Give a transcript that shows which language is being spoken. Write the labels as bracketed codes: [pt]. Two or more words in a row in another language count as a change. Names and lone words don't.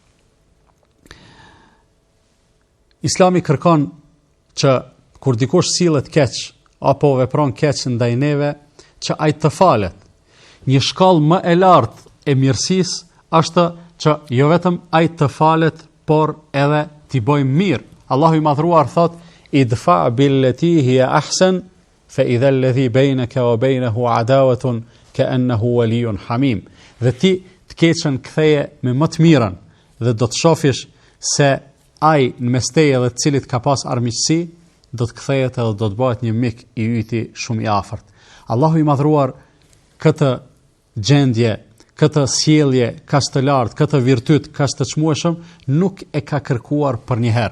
[sq] Islami kërkon që kur dikush sillet keq apo vepron keq ndaj neve, që ai të falet. Një shkallë më e lartë e mirësisë është që jo vetëm ai të falet, por edhe t'i bëjmë mirë. Allahu i madhruar thot: [ar] ادفع بالتي هي أحسن فإذا الذي بينك وبينه عداوة كأنه ولي حميم. [sq] Dhe ti të keqen ktheje me më të mirën dhe do të shofish se ai në mes teje dhe të cilit ka pas armiqësi do të kthehet edhe do të bëhet një mik i yti shumë i afërt. Allahu i madhruar këtë gjendje, këtë sjellje kaq të lartë, këtë virtyt kaq të çmueshëm nuk e ka kërkuar për një herë.